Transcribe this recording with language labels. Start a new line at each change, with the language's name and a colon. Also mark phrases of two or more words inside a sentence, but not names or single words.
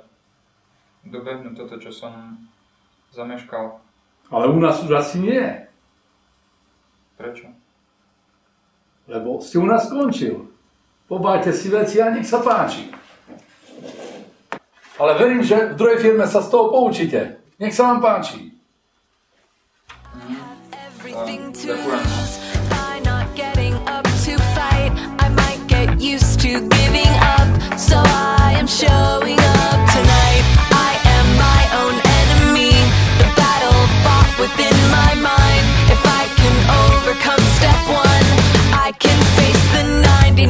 Slovak: Dobehnú toto, čo som zameškal. Ale u nás už asi nie. Prečo? Lebo ste u nás skončil. Pobajte si veci a nech sa páči. Ale verím, že v druhej firme sa z toho poučíte. Nech sa vám páči.
English: Everything to
Slovak: Ďakujem.
English: lose by not getting up to fight. I might get used to giving up, so I am showing up tonight. I am my own enemy. The battle fought within my mind. If I can overcome step one, I can face the 99.